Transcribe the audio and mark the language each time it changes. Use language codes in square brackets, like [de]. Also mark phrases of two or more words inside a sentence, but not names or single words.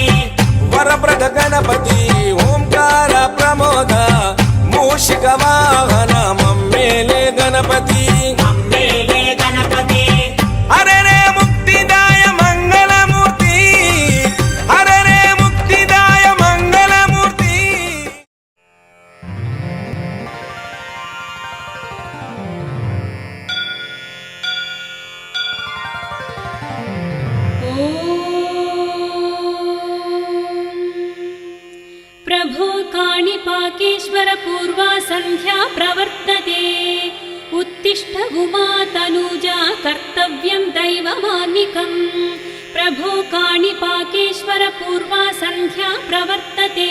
[te] వరప్రద గణపతి ఓంకార ప్రమోద మూషిక వాహన మమ్మేలే గణపతి అమ్మేలే గణపతి హరరే ముక్తిదాయ మంగళమూర్తి హరరే ముక్తిదాయ మంగళమూర్తి [sa] प्रभो काणिपाकेश्वर पूर्वा सन्ध्या प्रवर्तते उत्तिष्ठ उमा तनूजा कर्तव्यं दैवमान्निकम् प्रभो काणिपाकेश्वर पूर्वा सन्ध्या प्रवर्तते